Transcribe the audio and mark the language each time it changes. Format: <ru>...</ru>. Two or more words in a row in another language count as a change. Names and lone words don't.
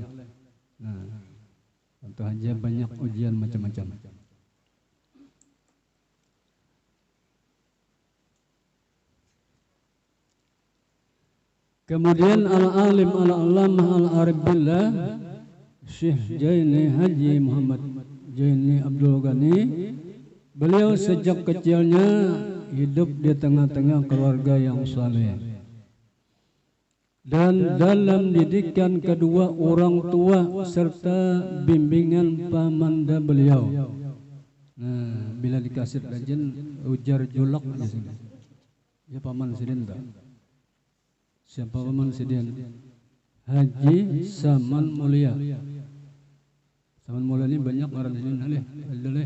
<id>Nah, tentu aja banyak ujian macam-macam. Kemudian al-alim al-allamah al-arif billah Syekh Jaini Haji Muhammad Jaini Abdul Ghani, beliau sejak kecilnya hidup di tengah-tengah keluarga yang saleh. Dan dalam didikan kedua orang tua serta bimbingan pamanda beliau.</id> <bjn>Nah, bila dikasih rajin ujar julak di sini. Ya paman sidin tak? Siapa paman sidin? Haji Saman Mulia.</bjn> <id>Saman Mulia ini banyak orang di sini alih.</id>